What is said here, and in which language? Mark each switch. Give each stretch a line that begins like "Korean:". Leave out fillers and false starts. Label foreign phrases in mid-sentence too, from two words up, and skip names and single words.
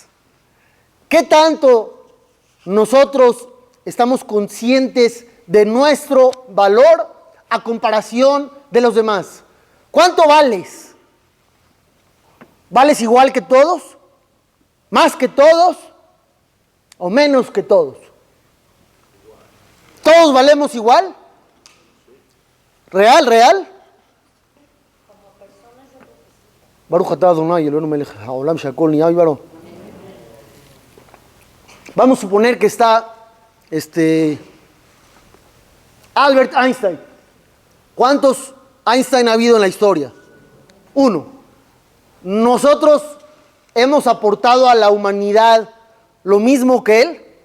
Spanish: ¿Qué tanto nosotros estamos conscientes de nuestro valor a comparación de los demás? ¿Cuánto vales? ¿Vales igual que todos? ¿Más que todos? ¿O menos que todos? ¿Todos valemos igual? ¿Real?
Hebrew: ברוך אתה אדוני אלוהינו מלך העולם שהכל נהיה בדברו.
Spanish: Vamos a suponer que está Albert Einstein. ¿Cuántos Einstein ha habido en la historia? 1. ¿nosotros hemos aportado a la humanidad lo mismo que él?